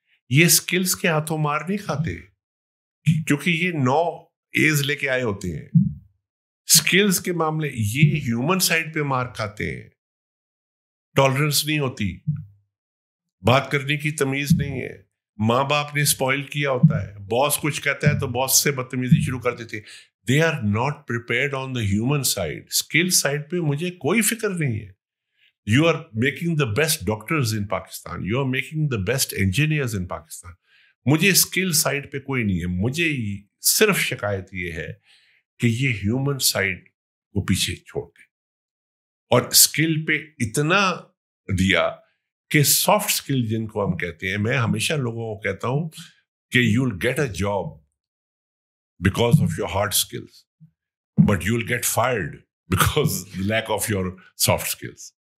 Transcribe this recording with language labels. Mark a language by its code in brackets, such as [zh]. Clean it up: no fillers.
[ur] یہ اسکلز کے ہاتھوں مار نہیں کھاتے, کیونکہ یہ 9 A's لے کے آئے ہوتے ہیں. اسکلز کے معاملے یہ ہیومن سائڈ پہ مار کھاتے ہیں. ٹالرنس نہیں ہوتی, بات کرنے کی تمیز نہیں ہے, ماں باپ نے اسپوائل کیا ہوتا ہے, باس کچھ کہتا ہے تو باس سے بدتمیزی شروع کر دیتے. [en] They are not prepared on the human side. [ur] Skill side پہ مجھے کوئی فکر نہیں ہے. [en] You are making the best doctors in Pakistan, you are making the best engineers in Pakistan. [ur] مجھے اسکل سائڈ پہ کوئی نہیں ہے. مجھے صرف شکایت یہ ہے کہ یہ ہیومن سائڈ کو پیچھے چھوڑ دیں اور اسکل پہ اتنا دیا کہ سافٹ اسکل جن کو ہم کہتے ہیں, میں ہمیشہ لوگوں کو کہتا ہوں کہ [en] You will get a job because of your hard skills, but you will get fired because lack of your soft skills.